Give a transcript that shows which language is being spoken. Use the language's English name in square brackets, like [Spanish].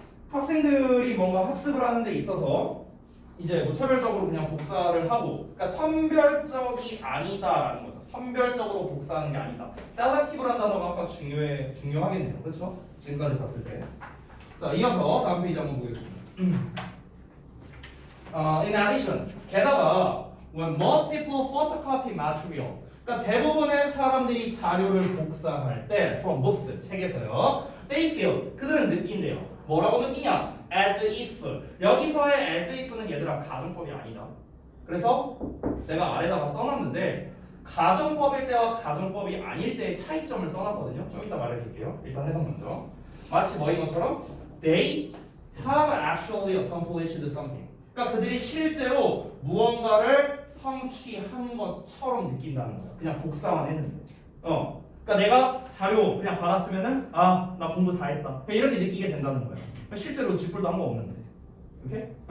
[Korean] 학생들이 뭔가 학습을 하는 데 있어서 이제 무차별적으로 그냥 복사를 하고, 그러니까 선별적이 아니다라는 거죠. 선별적으로 복사하는 게 아니다. selective라는 단어가 아까 중요하겠네요. 그렇죠? 지금까지 봤을 때. 자, 이어서 다음 페이지 한번 보겠습니다. [English] In addition, [Korean] 게다가 [English] when most people photocopy material, [Korean] 그러니까 대부분의 사람들이 자료를 복사할 때 [English] from books, [Korean] 책에서요, [English] they feel, [Korean] 그들은 느낀대요. 뭐라고 느끼냐? as if. 여기서의 as if는 얘들아 가정법이 아니다. 그래서 내가 아래다가 써놨는데 가정법일 때와 가정법이 아닐 때의 차이점을 써놨거든요. 좀 이따 말해줄게요. 일단 해석 먼저. 마치 뭐인 것처럼 [English] they have actually accomplished something. [Korean] 그러니까 그들이 실제로 무언가를 성취한 것처럼 느낀다는 거야. 그냥 복사만 했는데. 그러니까 내가 자료 그냥 받았으면은 나 공부 다 했다. 이렇게 느끼게 된다는 거야. 실제로 쥐뿔도 한 거 없는데. 오케이?